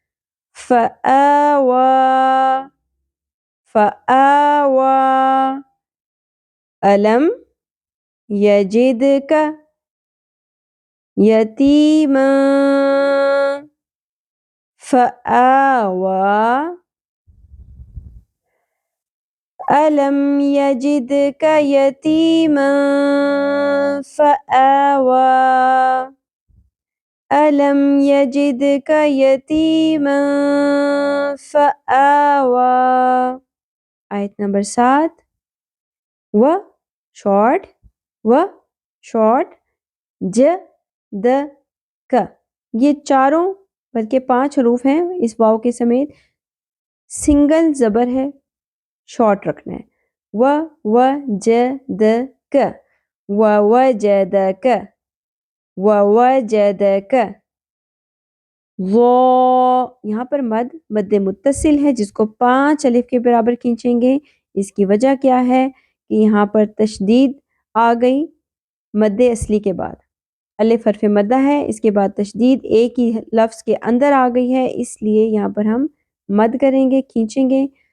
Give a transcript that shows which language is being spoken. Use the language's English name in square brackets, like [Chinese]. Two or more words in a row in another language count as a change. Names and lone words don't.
[Arabic] فآوا فآوا. الم یجدک یتیما فآوا. ألم يجدك يتيما فآوى ألم يجدك يتيما فآوى. [Urdu] آیت نمبر 7 و شارٹ ج د ک. یہ چاروں بلکہ 5 حروف ہیں اس واو کے سمیت سنگل زبر ہے شارٹ رکھنا ہے. [Arabic] و ج د ک و ج د ک و ج د ک. [Urdu] یہاں پر مد متصل ہے جس کو 5 الف کے برابر کھینچیں گے. اس کی وجہ کیا ہے کہ یہاں پر تشدید آ گئی مد اصلی کے بعد. الف حرف مدہ ہے اس کے بعد تشدید ایک ہی لفظ کے اندر آ گئی ہے اس لیے یہاں پر ہم مد کریں گے کھینچیں گے.